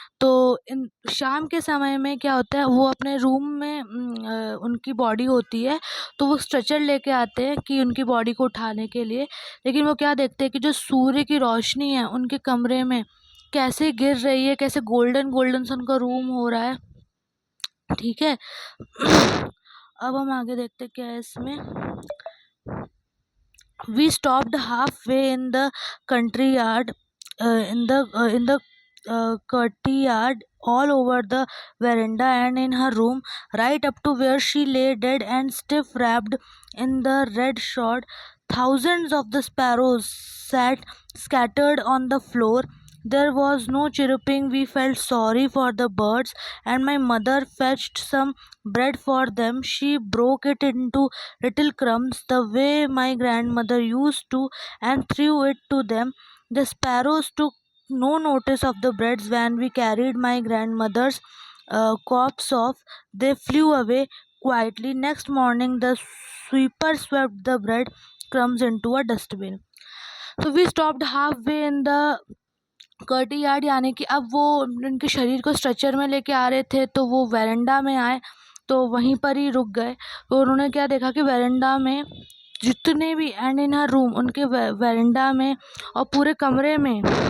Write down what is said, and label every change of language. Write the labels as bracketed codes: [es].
[hi] तो इन शाम के समय में क्या होता है, वो अपने रूम में उनकी बॉडी होती है, तो वो स्ट्रेचर लेके आते हैं कि उनकी बॉडी को उठाने के लिए। लेकिन वो क्या देखते हैं कि जो सूर्य की रोशनी है उनके कमरे में कैसे गिर रही है, कैसे गोल्डन गोल्डन सा उनका रूम हो रहा है। ठीक है, अब हम आगे देखते हैं क्या है इसमें। [en] We stopped halfway in the country yard, in the courtyard, all over the veranda and in her room, right up to where she lay dead and stiff wrapped in the red shroud. Thousands of the sparrows sat scattered on the floor. There was no chirping. We felt sorry for the birds, and my mother fetched some bread for them. She broke it into little crumbs the way my grandmother used to and threw it to them. The sparrows took no notice of the breads when we carried my grandmother's corpse off. They flew away quietly. Next morning, the sweeper swept the bread crumbs into a dustbin. So we stopped halfway in the [hi] कर्टी yard, यानी कि अब वो उनके शरीर को stretcher में लेके आ रहे थे, तो वो वेरेंडा में आए, तो वहीं पर ही रुक गए। तो उन्होंने क्या देखा कि वेरेंडा में जितने भी, [en] and in हर room, [hi] उनके वेरेंडा में और पूरे कमरे में